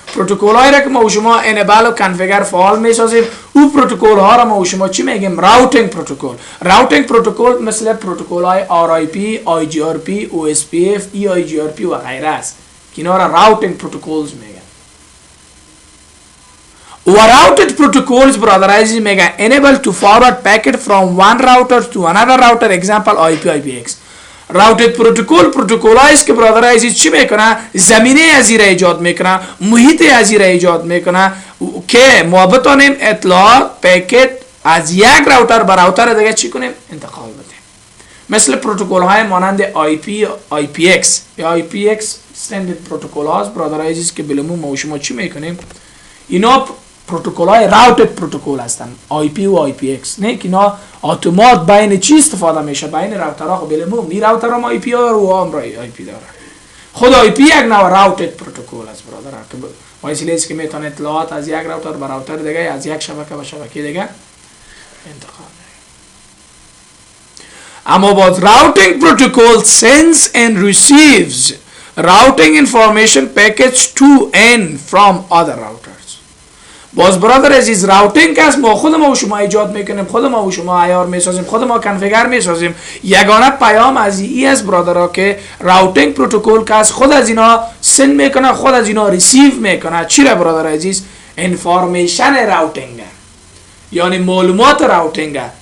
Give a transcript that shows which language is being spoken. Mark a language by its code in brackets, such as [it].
[fa] پروتکل هایی را که ما و شما انیبل و کنفیگر فعال میسازیم او پروتکل ها را ما و شما چی میگیم؟ راوتینگ پروتکل. راوتینگ پروتکل مثل پروتکل های RIP، IGRP، OSPF، EIGRP و غیره است که اینا را راوتینگ پروتکلز میگن. [en] و routed protocols [fa] برادر عزیز میگه [en] enable to forward packet from one router to another router example IPX. [fa] routed پروتکل است که برادر عزیز چی میکنه؟ زمینه از این ایجاد میکنه، محیط از این ایجاد میکنه که ما بتونیم اطلاعات پیکت از یک راوتر به راوتر دیگه چی کنیم؟ انتقال بدیم. مثل پروتکل های مانند IPX یا IPX standard پروتکل هاست برادر عزیز که بلمون ما و شما چی میکنیم؟ اینا پروتکل های راوتد پروتکل هستن، آی پی و آی پی ایکس. نه که اینا اتومات بین چی استفاده میشه؟ بین راوترها. خب بلمو می راوتر هم آی پی ها رو هم آی پی داره. خود آی پی یک نوع راوتد پروتکل است برادر، که وسیله است که میتونه اطلاعات از یک راوتر به راوتر دیگه، از یک شبکه به شبکه دیگه انتقال بده. اما باز راوتینگ پروتکل [en] sends and receives routing information packets to and from other routers. [fa] باز برادر عزیز راوتینگ است، ما خود ما و شما ایجاد میکنیم، خود ما و شما عیار میسازیم، خود ما کنفیگر میسازیم. یگانه پیام از این است برادرها که راوتینگ پروتکل که از خود از اینا سند میکنه، خود از اینا ریسیو میکنه. چی را برادر عزیز؟ انفارمیشن راوتینگ، یعنی معلومات راوتینگ.